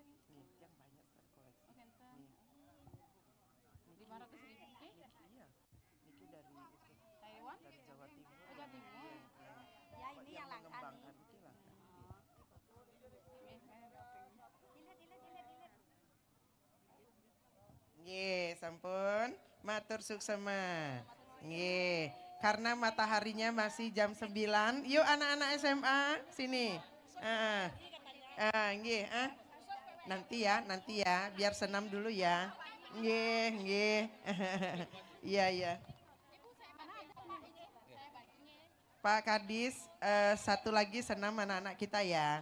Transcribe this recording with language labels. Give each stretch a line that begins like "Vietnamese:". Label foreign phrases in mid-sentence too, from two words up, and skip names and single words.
Indonesian: Nih, yang banyak sekali koleksi. Oh, ganteng. Nih. 500 ribu. Iya. Niki dari itu, Taiwan? dari Jawa Timur. Oh, Jawa Timur. Iya, Ya ini yang langka nih. mengembangkan Niki langka. Dilihat.
Balinese: Nggih, sampun. Matur suksema. Nggih,
Indonesian: karena mataharinya masih jam 9. Yuk anak-anak SMA, sini. Nggih, Nanti ya, biar senam dulu ya. Nggih. Iya. Pak Kadis, satu lagi senam anak-anak kita ya.